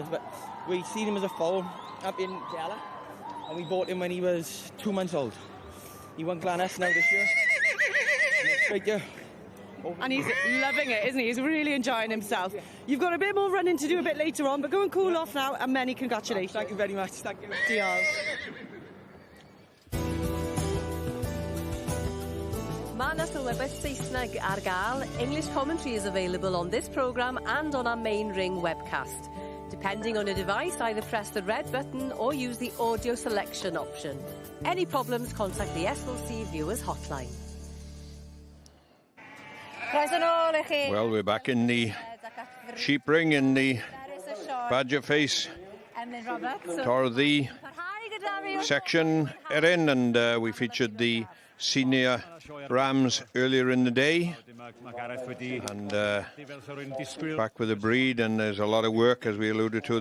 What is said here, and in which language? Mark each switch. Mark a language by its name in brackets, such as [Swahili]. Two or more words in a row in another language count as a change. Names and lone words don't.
[English] But we seen him as a foal up in Gala, and we bought him when he was 2 months old. He won Llanelwedd now this year. Right there. And he's loving it, isn't he? He's really enjoying himself. You've got a bit more running to do a bit later on, but go and cool off now, and many congratulations. Thank you very much. Thank you. [Welsh] Diolch. Mae na Sylwebaeth Saesneg ar gael. [English] English commentary is available on this programme and on our main ring webcast. Depending on your device, either press the red button or use the audio selection option. Any problems, contact the SLC Viewers Hotline. Well, we're back in the sheep ring in the Badger Face Torthy section erin, and we featured the senior rams earlier in the day, and back with the breed, and there's a lot of work, as we alluded to.